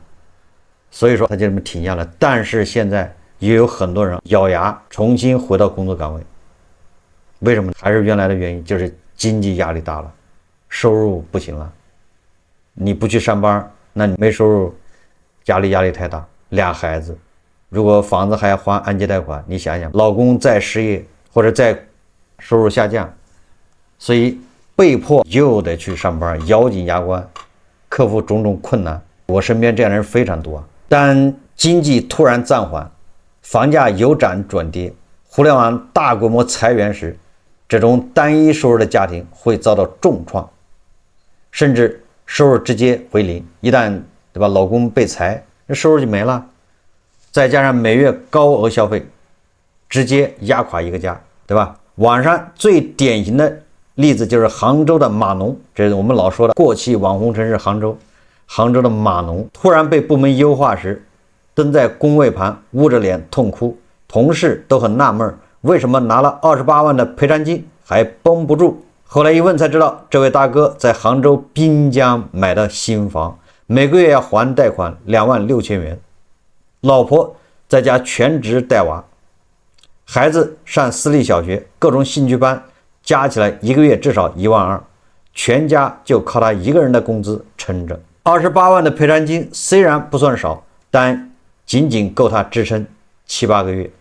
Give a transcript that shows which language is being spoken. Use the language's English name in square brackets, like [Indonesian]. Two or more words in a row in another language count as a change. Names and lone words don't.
[Chinese] 所以說他就這麼停下來。但是現在也有很多人咬牙重新回到工作崗位。為什麼？還是原來的原因，就是經濟壓力大了，收入不行了。你不去上班，那你沒收入，壓力太大。2孩子，如果房子還要還按揭貸款，你想想，老公再失業或者再收入下降，所以被迫又得去上班，咬緊牙關克服種種困難。我身邊這樣的人非常多。當經濟突然暫緩，房價由漲轉跌，互聯網大規模裁員時，這種單一收入的家庭會遭到重創，甚至收入直接为零。一旦对吧，老公被裁，那收入就没了。再加上每月高额消費，直接壓垮一個家，對吧？網上最典型的例子就是杭州的碼農，這是我們老說的過氣網紅城市杭州。杭州的碼農突然被部門優化時，蹲在工位旁捂着臉痛哭，同事都很納悶，為什麼拿了28萬的賠償金還繃不住？後來一問才知道，這位大哥在杭州濱江買的新房，每個月要還貸款2萬6千元，老婆在家全職帶娃，孩子上私立小學，各種興趣班，加起來一個月至少1萬2，全家就靠他一個人的工資撐着。28萬的賠償金雖然不算少，但僅僅夠他支撐7、8個月。